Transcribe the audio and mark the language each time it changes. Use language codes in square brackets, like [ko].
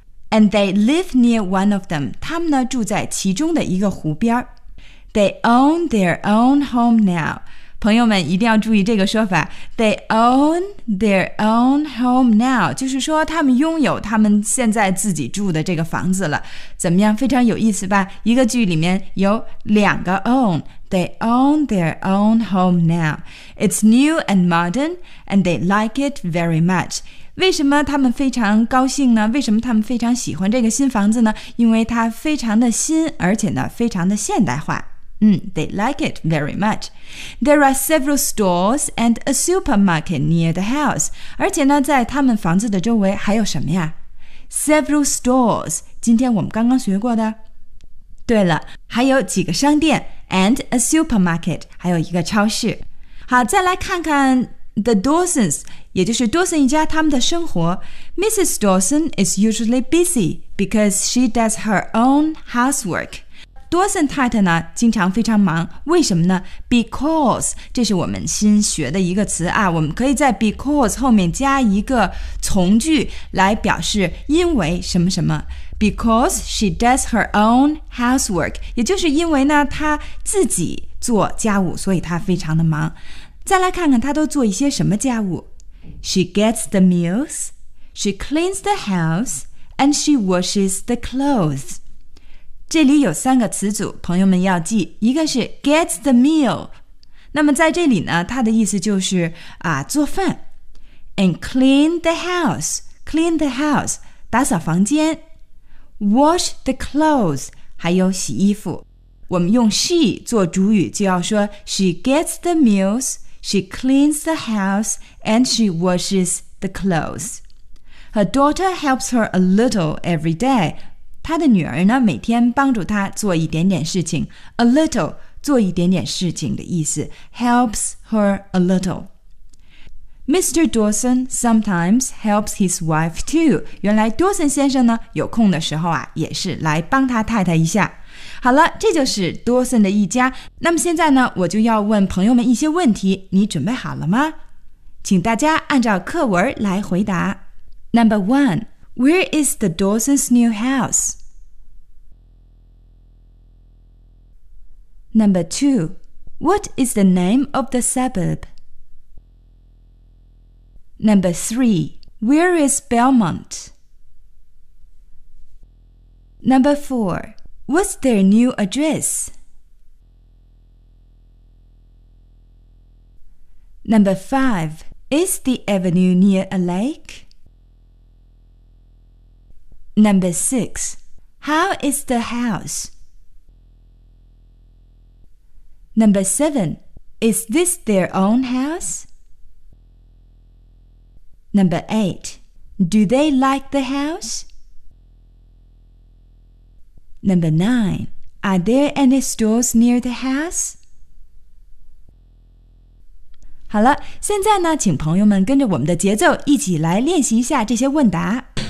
[en] And they live near one of them [zh] 他们呢住在其中的一个湖边 [en] They own their own home now [zh] 朋友们一定要注意这个说法 They own their own home now 就是说他们拥有他们现在自己住的这个房子了怎么样非常有意思吧一个句里面有两个 own They own their own home now. [en] It's new and modern, and they like it very much. [zh] 为什么他们非常高兴呢？为什么他们非常喜欢这个新房子呢？因为它非常的新，而且呢，非常的现代化。 [en] 嗯 ，they like it very much. There are several stores and a supermarket near the house. [zh] 而且呢，在他们房子的周围还有什么呀 ？ [en] Several stores. [zh] 今天我们刚刚学过的。对了，还有几个商店。 [en] And a supermarket, [zh] 还有一个超市。好，再来看看 the Dawsons, 也就是 Dawson 一家他们的生活。Mrs. [en] Dawson is usually busy because she does her own housework. [zh] Dawson 太太呢，经常非常忙，为什么呢 ？Because, 这是我们新学的一个词啊，我们可以在 because 后面加一个从句来表示因为什么什么。 [en] Because she does her own housework, [zh] 也就是因为呢她自己做家务所以她非常的忙。再来看看她都做一些什么家务。 [en] She gets the meals, she cleans the house, and she washes the clothes. [zh] 这里有三个词组朋友们要记一个是 [en] gets the meal, [zh] 那么在这里呢她的意思就是啊做饭。 [en] And clean the house, [zh] 打扫房间。 [en] Wash the clothes, [zh] 还有洗衣服。我们用 she 做主语就要说 [en] She gets the meals, she cleans the house, and she washes the clothes. Her daughter helps her a little every day. [zh] 她的女儿呢每天帮助她做一点点事情。 [en] A little, [zh] 做一点点事情的意思。 [en] Helps her a little. Mr. Dawson sometimes helps his wife too. [zh] 原来 Dawson 先生呢有空的时候啊也是来帮他太太一下。好了这就是 Dawson 的一家。那么现在呢我就要问朋友们一些问题你准备好了吗请大家按照课文来回答。 [en] Number one, where is the Dawson's new house? Number two, what is the name of the suburb? Number three, where is Belmont? Number four, what's their new address? Number five, is the avenue near a lake? Number six, how is the house? Number seven, is this their own house? Number eight, do they like the house? Number nine, are there any stores near the house? [zh] 好了，现在呢，请朋友们跟着我们的节奏一起来练习一下这些问答。